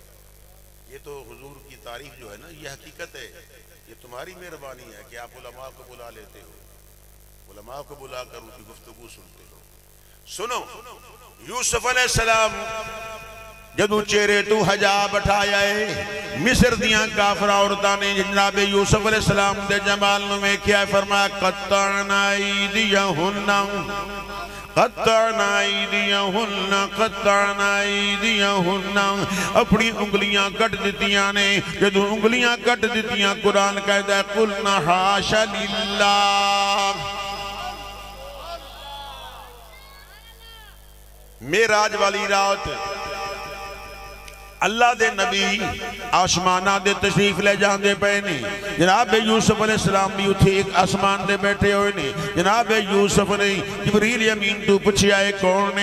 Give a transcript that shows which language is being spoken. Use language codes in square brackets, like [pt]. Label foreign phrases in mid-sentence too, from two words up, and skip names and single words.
[ur] یہ تو حضور کی تعریف جو ہے نا یہ حقیقت ہے، یہ تمہاری مہربانی ہے کہ آپ علماء کو بلا لیتے ہو، علماء کو بلا کر ان کی گفتگو سنتے ہو۔ [pa] سنو یوسف [ar] علیہ السلام [pa] جدو چہرے تو حجاب اٹھایا ہے، مصر دیاں کافرہ عورتاں نے جناب یوسف علیہ السلام دے جمال میں کیا فرمایا [ar] قطعنا ایدیہن قطعنا ایدیہن قطعنا ایدیہن، [pa] اپنی انگلیاں کٹ دیتیاں نے، جدو انگلیاں کٹ دیتیاں قرآن کہتا ہے [ar] قلنا حاش للہ۔ [pa] معراج والی رات اللہ دے نبی آسمانہ دے تشریف لے جاندے پہنے، جناب یوسف [ar] علیہ السلام [pa] بھی اتھے ایک آسمان دے بیٹھے ہوئے نے، جناب یوسف نے جبریل امین تو پوچھیا ہے کون نے؟